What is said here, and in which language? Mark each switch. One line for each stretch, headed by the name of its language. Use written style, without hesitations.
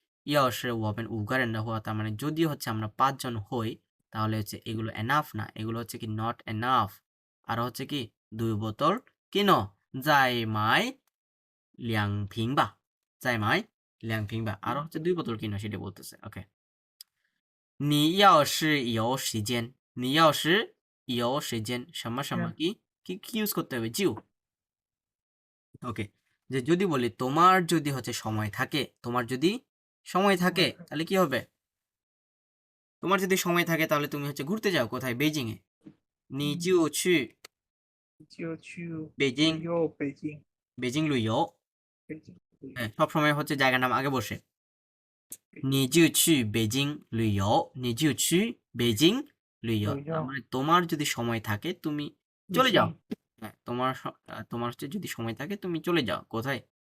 Chinese: 要是我们5个人的话,
Bangla: তার মানে যদি হচ্ছে আমরা 5 জন হই তাহলে হচ্ছে এগুলো এনাফ না, এগুলো হচ্ছে কি নট এনাফ, আর হচ্ছে কি 2 বোতল কিনো।
Chinese: 再买2瓶吧，再买2瓶吧,
Bangla: আর হচ্ছে 2 বোতল কিনো, সেটা বলতেছে। ওকে,
Chinese: 你要是有时间，你要是有时间什么什么
Bangla: কি ইউজ করতে হবে, জিও। ওকে, যে যদি বলি তোমার যদি হচ্ছে সময় থাকে, তোমার যদি সময় থাকে তাহলে কি হবে? তোমার যদি সময় থাকে তাহলে তুমি হচ্ছে ঘুরতে যাও কোথায়? বেইজিং এ।
Chinese: 你就去就去北京旅游北京，北京旅游。北京旅游
Bangla: হ্যাঁ, সবসময় হচ্ছে জায়গার নাম আগে বসে।
Chinese: 你就去北京旅游，你就去北京旅游। 旅
Bangla: তার
Chinese: 游
Bangla: মানে তোমার যদি সময় থাকে তুমি
Chinese: 旅
Bangla: চলে যাও।
Chinese: 行
Bangla: হ্যাঁ, তোমার হচ্ছে যদি সময় থাকে তুমি চলে যাও কোথায়?